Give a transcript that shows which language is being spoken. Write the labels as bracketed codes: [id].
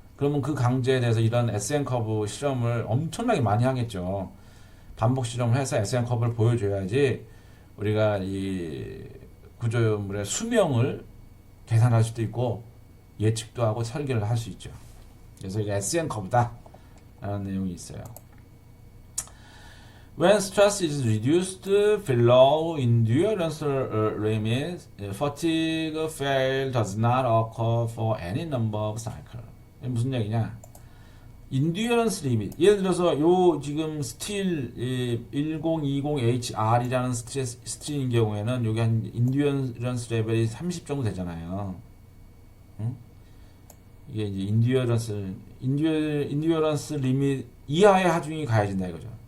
[ko] 그러면 그 강제에 대해서 이런 SN 커브 실험을 엄청나게 많이 하겠죠. 반복 실험을 해서 SN 커브를 보여줘야지 우리가 이 구조물의 수명을 계산할 수도 있고 예측도 하고 설계를 할 수 있죠. 그래서 이게 SN 커브다 라는 내용이 있어요. [en] When stress is reduced below endurance limit, fatigue fail does not occur for any number of cycles. [ko] 이게 무슨 얘기냐? 인듀어런스 리밋. 예를 들어서 요 지금 스틸 1020HR이라는 스틸인 경우에는 여기 한 인듀어런스 레벨이 30 정도 되잖아요. 응? 이게 이제 인듀어런스 리밋 이하의 하중이 가해진다 이거죠.